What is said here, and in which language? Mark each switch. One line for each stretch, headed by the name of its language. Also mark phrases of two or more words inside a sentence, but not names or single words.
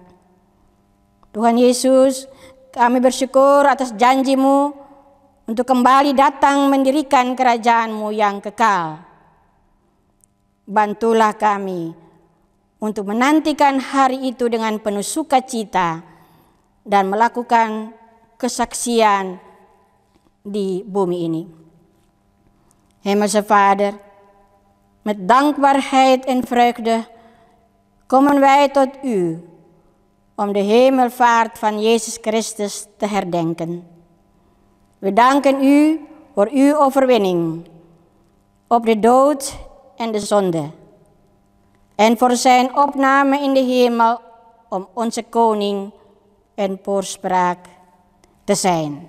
Indonesian: Tuhan Yesus, kami bersyukur atas janji-Mu untuk kembali datang mendirikan kerajaan-Mu yang kekal. Bantulah kami untuk menantikan hari itu dengan penuh sukacita dan melakukan kesaksian di bumi ini.
Dutch: Hemelse Vader, met dankbaarheid en vreugde komen wij tot U om de hemelvaart van Jezus Christus te herdenken. We danken U voor Uw overwinning op de dood en de zonde, en voor zijn opname in de hemel om onze koning en voorspraak te zijn.